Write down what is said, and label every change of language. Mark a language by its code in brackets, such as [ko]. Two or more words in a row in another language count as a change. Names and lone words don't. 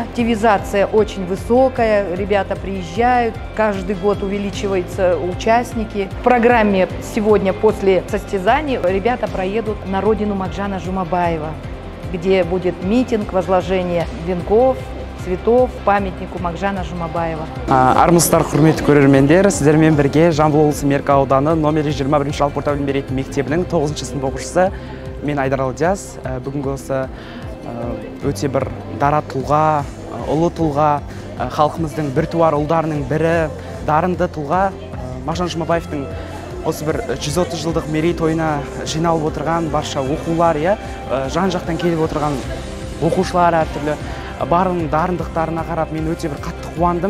[ru] Активизация очень высокая, ребята приезжают, каждый год увеличиваются участники. В программе сегодня после состязаний ребята проедут на родину Мағжана Жұмабаева, где будет митинг, возложение венков, цветов памятнику Мағжана Жұмабаева. [kk] Армысыздар, құрметті көрермендер, сіздермен бірге Жамбыл облысы Меркі ауданы номері 21 жалпы орта білім беретін мектебінің 9-шы сынып оқушысы мен Айдар Алдияз. Бүгінгі осы өте бір дара тұлға, ұлы тұлға, халқымыздың біртуар ұлдарының бірі, дарынды тұлға Мағжан Жұмабаевтың осы бір 130 жылдық мерейтойына жиналып отырған барша оқулар, жан-жақтан келіп отырған оқушылар әртүрлі барын дарындықтарына қарап мен өте бір қатты қуандым.